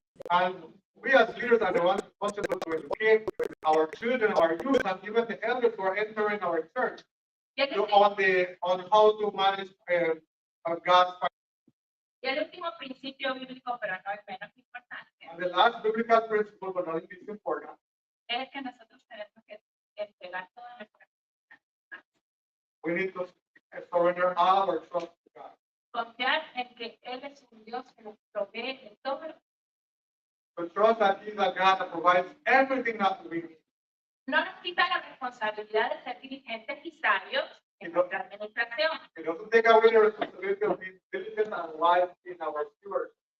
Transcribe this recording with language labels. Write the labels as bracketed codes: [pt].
[en] And we as leaders are the ones responsible to educate our children, our youth, and even the elders who are entering our church on how to manage God's finances. [es] Y el último principio bíblico, pero no es menos importante, [en] And the last biblical principle, but not least important, [es] es que nosotros tenemos que entregar toda nuestra vida. [en] we need to surrender all our trust to God. [es] Confiar en que Él es un Dios que nos provee de todo. [en] To trust that He's a God that provides everything that we need. [es] No nos quita la responsabilidad de ser dirigentes y sabios en nuestra administración. [en] It doesn't take away the responsibility of being diligent and wise in our stewardship.